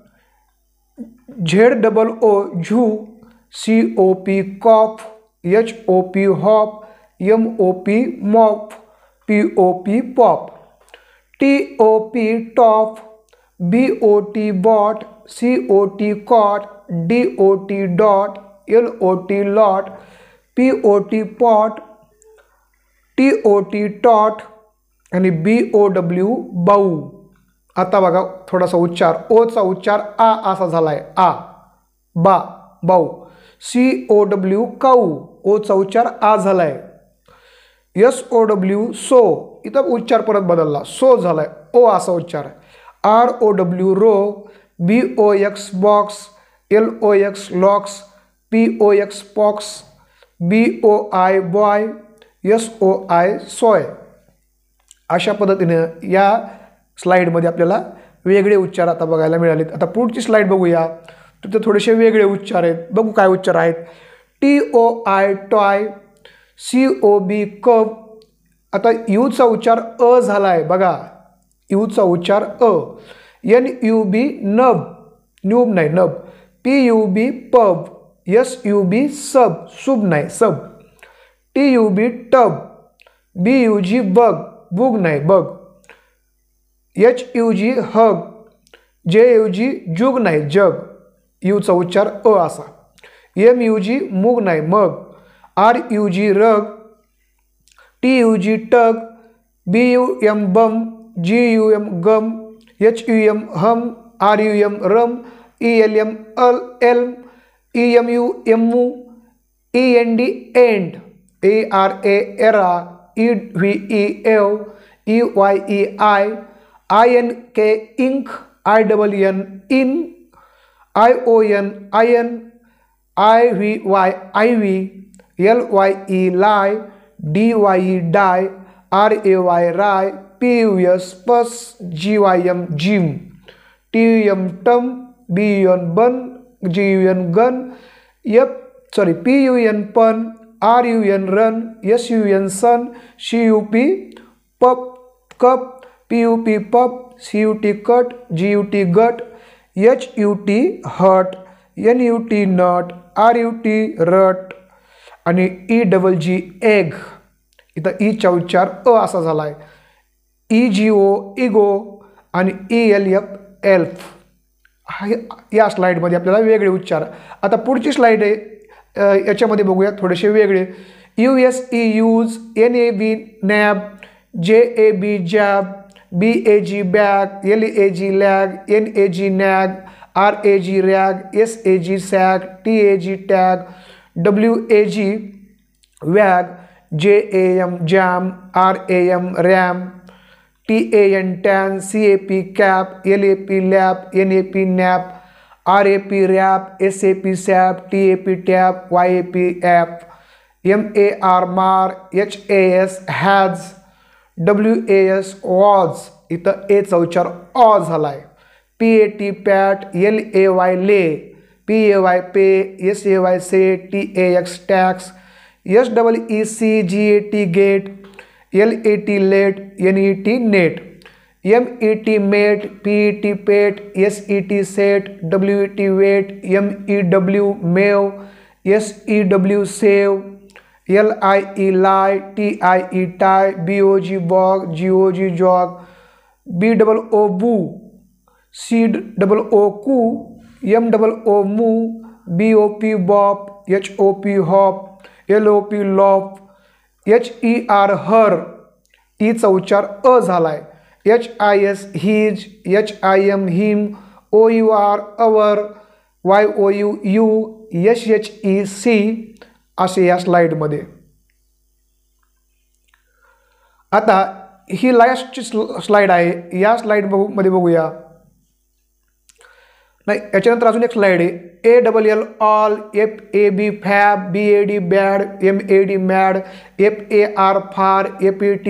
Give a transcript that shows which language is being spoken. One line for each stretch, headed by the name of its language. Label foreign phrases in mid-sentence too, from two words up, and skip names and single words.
English: ZOO झू, COP कॉफ, HOP हॉप, MOP मॉप, POP पॉप, TOP टॉप, BOT बॉट, COT कॉट, DOT डॉट, LOT लॉट, POT पॉट, TOT टॉट आणि BOW बाऊ.
Marathi: आता बघा थोडासा उच्चार, ओचा उच्चार आ असा झालाय, आ, बा, बाऊ.
English: COW cow,
Marathi: ओचा उच्चार आ झालाय.
English: SOW so,
Marathi: इथं उच्चार परत बदलला, सो झालाय, ओ असा उच्चार.
English: ROW रो, BOX बॉक्स, LOX लॉक्स, POX पॉक्स, BOI बॉय, SOI सोय.
Marathi: अशा पद्धतीने या स्लाईडमध्ये आपल्याला वेगळे उच्चार आता बघायला मिळालेत. आता पुढची स्लाईड बघूया, तिथे थोडेसे वेगळे उच्चार आहेत. बघू काय उच्चार आहेत.
English: TOI toy, COB cob.
Marathi: आता यूचा उच्चार अ झाला आहे बघा, यूचा उच्चार अ.
English: NUB नब, न्यूब
Marathi: नाही नब.
English: PUB पब, SUB सब, सुब नाही सब. TUB टब, BUG बग, बुग नाही बग. HUG हग, JUG जुग नाही जग,
Marathi: यूचा उच्चार अ असा.
English: MUG मुग नाही मग. RUG रग, TUG टग, BUM बम, GUM गम, HUM हम, RUM रम, ELM अल एल्म, EMU एम्मू, END एंड, ERA एरा, EVE एव, EYE आय, INK इंक, INN इन, ION आयन, IVY आयवी, LYE लाय, DYE डाय, RAY राय, PUS पस, GYM जिम, TUM टम, BUN बन, GUN गन, PUN पन, RUN रन, SUN सन, CUP पप कप, PUP पप, CUT कट, GUT गट, HUT हट, NUT नट, RUT रट आणि EGG एग.
Marathi: इथं ईचा उच्चार अ असा झाला आहे.
English: EGO इगो आणि ELF एल्फ.
Marathi: या स्लाईडमध्ये आपल्याला वेगळे उच्चार. आता पुढची स्लाईड आहे, याच्यामध्ये बघूया थोडेसे वेगळे.
English: USE यूज, NAB नॅब, JAB जॅब, BAG बॅग, LAG लॅग, NAG नॅग, RAG रॅग, SAG सॅग, TAG टॅग, WAG वॅग, JAM जॅम, RAM रॅम, TAN टॅन, CAP कॅप, LAP लॅप, NAP नॅप, RAP रॅप, SAP सॅप, TAP टॅप, YAP ॲप, MAR मार, HAS हॅज, WAS वॉज.
Marathi: इथं एचा उच्चार ऑ झाला आहे.
English: PAT पॅट, LAY ले, PAY पे, SAY से, TAX टॅक्स, SEEC GAT गेट, LAT लेट, NET नेट, MET मेट, PET पेट, SET सेट, WET वेट, MEW मेव, SEW सेव, LIE लाय, TIE टाय, BOG बॉग, GOG जॉग, BOO बू, COO कू, MOO मू, BOP बॉप, HOP हॉप, LOP लॉप, HER हर,
Marathi: ईचा उच्चार अ झालाय.
English: HIS हिज, HIM हिम, OUR अवर, YOU यू, SHE सी.
Marathi: असे या स्लाईडमध्ये. आता ही लास्टची स्लाईड आहे. या स्लाईड मध्ये बघूया नाही, याच्यानंतर अजून एक स्लाईड आहे
English: ALL all, FAB fab, BAD bad, MAD mad, FAR far, FAT